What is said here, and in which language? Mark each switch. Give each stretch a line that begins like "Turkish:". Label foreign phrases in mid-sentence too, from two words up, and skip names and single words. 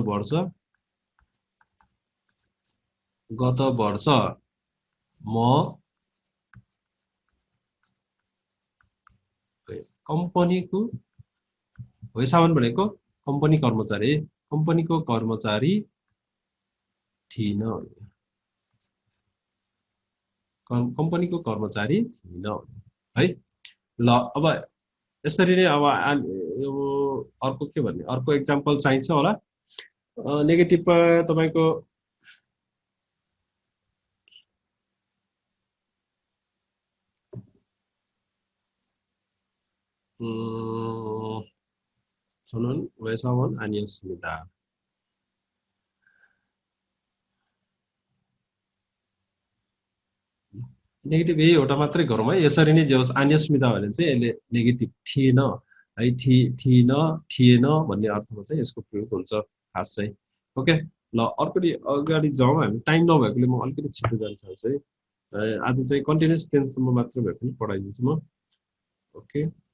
Nepali: गत वर्ष म कम्पनीको 회사원 भनेको कम्पनी कर्मचारी कम्पनीको कर्मचारी थिइन कम्पनीको कर्मचारी थिइन है ल अब यसरी नै अब अर्को के भन्ने अर्को एक्जाम्पल चाहिन्छ होला नेगेटिभमा तपाईको
Korean: 저는 회사원 아니었습니다.
Nepali: नेगेटिभ यही एउटा मात्रै गरौँ है यसरी नै जे होस् आन्यस्मिता भने चाहिँ यसले नेगेटिभ थिएन है थिएन भन्ने अर्थमा चाहिँ यसको प्रयोग हुन्छ खास चाहिँ ओके ल अर्कोटी अगाडि जाउँ हामी टाइम नभएकोले म अलिकति छिटो जान चाहन्छु है आज चाहिँ
English: continuous tense
Nepali: मात्र भए पनि पढाइदिन्छु म ओके